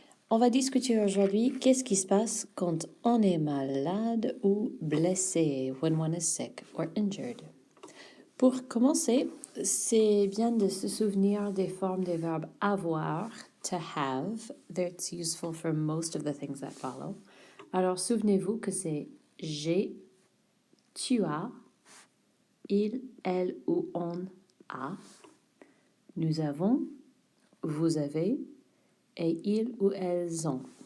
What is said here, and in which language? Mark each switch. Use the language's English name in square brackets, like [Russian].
[French] On va discuter aujourd'hui qu'est-ce qui se passe quand on est malade ou blessé, [English] when one is sick or injured. [French] Pour commencer, c'est bien de se souvenir des formes des verbes avoir, [English] to have. That's useful for most of the things that follow. [French] Alors souvenez-vous que c'est j'ai, tu as, il, elle ou on a, nous avons, vous avez, et ils ou elles ont.